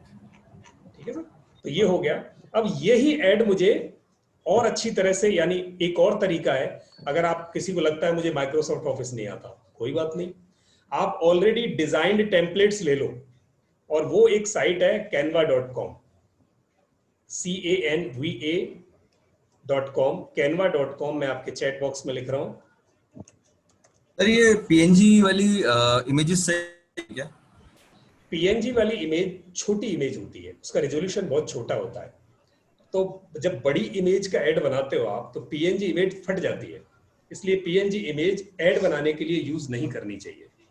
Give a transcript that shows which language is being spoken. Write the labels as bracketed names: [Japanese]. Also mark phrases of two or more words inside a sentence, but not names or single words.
[Hindi] ठीक है सर। तो ये हो गया। अब यही ऐड मुझे और अच्छी तरह से, यानी एक और तरीका है, अगर आप किसी को लगता है मुझे माइक्रोसॉफ्ट ऑफिस नहीं आता, कोई बात नहीं, आप [English] already designed templates [Hindi] ले लो, और वो एक साइट है canva.com, canva.com, canva.com। मैं आपके [English] chat box [Hindi] में लिख रहा हूं। सर ये पीएनजी वाली इमेजेस से क्या? पीएनजी वाली इमेज छोटी इमेज होती है, उसका रेजोल्यूशन बहुत छोटा होता है, तो जब बड़ी इमेज का ऐड बनाते हो आप तो [English] PNG image [Hindi] फट जाती है, इसलिए [English] PNG image ad [Hindi] बनाने के लिए यूज नहीं करनी चाहिए।